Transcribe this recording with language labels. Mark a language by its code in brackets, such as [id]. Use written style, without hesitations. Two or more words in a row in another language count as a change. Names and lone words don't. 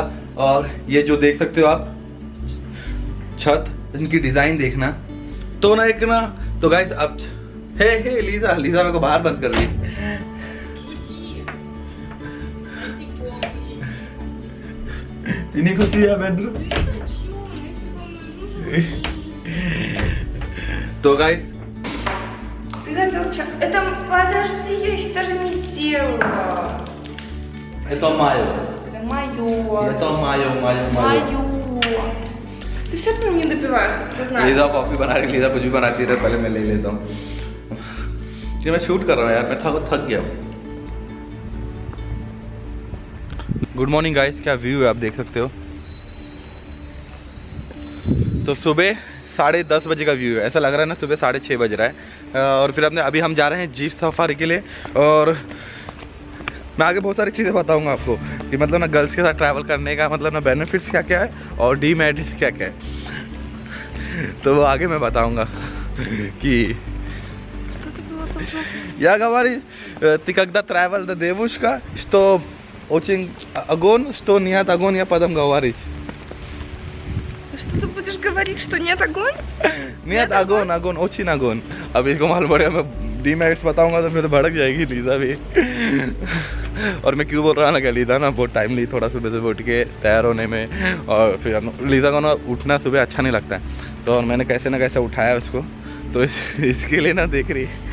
[hi] और ये जो देख सकते हो आप छत, इनकी डिज़ाइन देखना तो ना एक ना, तो गाइस अब हे लीज़ा मेरे को बाहर बंद कर रही है। इन्हीं को चाहिए बेडरूम। तो गाइस [ru] короче, это... Подожди, я еще даже не сделала. Это мое. Это мое. Это мое. Ты все равно не допиваешь, ты знаешь. [hi] लीजा कॉफी बना रही, लीजा कुछ भी बनाती है, पहले मैं ले लेता हूँ कि मैं शूट कर रहा हूँ यार, मैं थक गया हूँ। [en] good morning guys, [hi] क्या व्यू है आप देख सकते हो। तो सुबह 10:30 बजे का व्यू है, ऐसा लग रहा है ना सुबह 6:30 बज रहा है। और फिर अभी हम जा रहे हैं [en] jeep safari [hi] के लिए। और मैं आगे बहुत सारी चीज़ें बताऊंगा आपको कि मतलब ना गर्ल्स के साथ ट्रैवल करने का मतलब ना बेनिफिट्स क्या क्या है और डीमेरिट्स क्या क्या है, तो वो आगे मैं बताऊंगा कि [ru] я говорю, ты когда travel до девушка, что очень огонь, что нет огонь, я потом говорить. Что ты будешь говорить, что нет огонь? Нет огонь, огонь, очень огонь. [hi] अब इसको मालूम पड़ेगा, मैं डीमेरिट्स बताऊंगा तो फिर तो भड़क जाएगी लीजा भी। और मैं क्यों बोल रहा ना कि लीजा ना बहुत टाइम ली थोड़ा सुबह सुबह उठ के तैयार होने में। और फिर लीजा को ना उठना सुबह अच्छा नहीं लगता है, तो मैंने कैसे ना कैसे उठाया उसको, तो इसके लिए ना देख रही।